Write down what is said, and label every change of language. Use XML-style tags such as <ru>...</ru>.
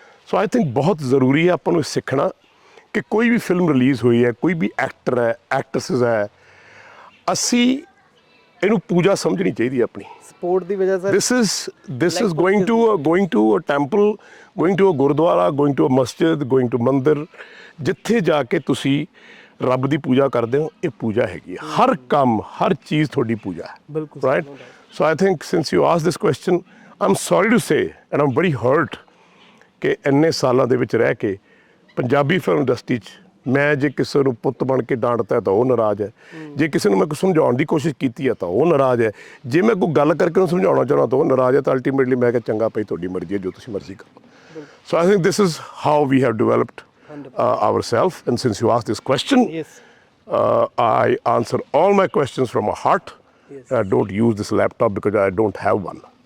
<en>so I think</en> <pa>ਬਹੁਤ ਜ਼ਰੂਰੀ ਹੈ ਆਪਾਂ ਨੂੰ ਸਿੱਖਣਾ ਕਿ ਕੋਈ ਵੀ ਫਿਲਮ ਰਿਲੀਜ਼ ਹੋਈ ਹੈ, ਕੋਈ ਵੀ ਐਕਟਰ ਹੈ, ਐਕਟਰਸਿਸ ਹੈ, ਅਸੀਂ ਇਹਨੂੰ ਪੂਜਾ ਸਮਝਣੀ ਚਾਹੀਦੀ ਹੈ ਆਪਣੀ। ਸਪੋਰਟ ਦੀ ਵਜ੍ਹਾ sir</pa> <en>this is going to a temple, going to a gurdwara, going to a masjid, going to mandir.</en> <pa>ਜਿੱਥੇ ਜਾ ਕੇ ਤੁਸੀਂ ਰੱਬ ਦੀ ਪੂਜਾ ਕਰਦੇ ਹੋ, ਇਹ ਪੂਜਾ ਹੈਗੀ ਹੈ। ਹਰ ਕੰਮ, ਹਰ ਚੀਜ਼ ਤੁਹਾਡੀ ਪੂਜਾ ਹੈ। ਬਿਲਕੁਲ right.</pa> <en>so I think since you ask this question, I am sorry to say and I'm very hurt</en> <pa>ਕਿ ਇੰਨੇ ਸਾਲਾਂ ਦੇ ਵਿੱਚ ਰਹਿ ਕੇ ਪੰਜਾਬੀ ਫਿਲਮ ਇੰਡਸਟਰੀ 'ਚ ਮੈਂ ਜੇ ਕਿਸੇ ਨੂੰ ਪੁੱਤ ਬਣ ਕੇ ਡਾਂਟਦਾ ਤਾਂ ਉਹ ਨਾਰਾਜ਼ ਹੈ, ਜੇ ਕਿਸੇ ਨੂੰ ਮੈਂ ਕੁਛ ਸਮਝਾਉਣ ਦੀ ਕੋਸ਼ਿਸ਼ ਕੀਤੀ ਹੈ ਤਾਂ ਉਹ ਨਾਰਾਜ਼ ਹੈ, ਜੇ ਮੈਂ ਕੋਈ ਗੱਲ ਕਰਕੇ ਉਹਨੂੰ ਸਮਝਾਉਣਾ ਚਾਹੁੰਦਾ ਤਾਂ ਉਹ ਨਾਰਾਜ਼ ਹੈ। ਤਾਂ ਅਲਟੀਮੇਟਲੀ ਮੈਂ ਕਿਹਾ ਚੰਗਾ ਭਾਈ ਤੁਹਾਡੀ ਮਰਜ਼ੀ ਹੈ, ਜੋ ਤੁਸੀਂ ਮਰਜ਼ੀ ਕਰੋ।</pa> <en>So I think this is how we have developed ourselves, and since you asked this question, I answer all my questions from my heart. I don't use this laptop because I don't have one.</en>